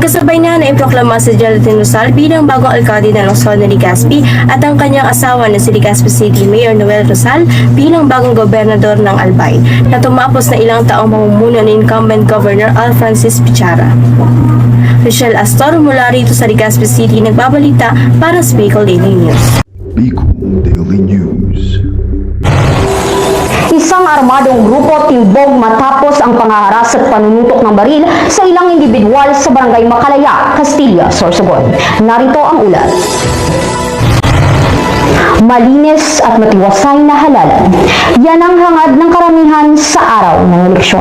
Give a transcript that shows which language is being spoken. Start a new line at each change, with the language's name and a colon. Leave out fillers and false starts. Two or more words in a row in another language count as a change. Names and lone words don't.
Filipino: Magkasabay na naiproklama si Geraldine Rosal bilang bagong alkalde ng lungsod ni Legazpi at ang kanyang asawa na si Legazpi City Mayor Noel Rosal bilang bagong gobernador ng Albay na tumapos na ilang taong mamumuno ni incumbent Governor Al Francis Pichara. Rochelle Astor mula rito sa Legazpi City nagbabalita para sa Bicol Daily News. Bicol Daily News. isang armadong grupo timbog matapos ang pangaharas at panunutok ng baril sa ilang individual sa barangay Makalaya, Castilla, Sorsogon. Narito ang ulat. Malinis at matiwasay na halalan. Yan ang hangad ng karamihan sa araw ng eleksyon.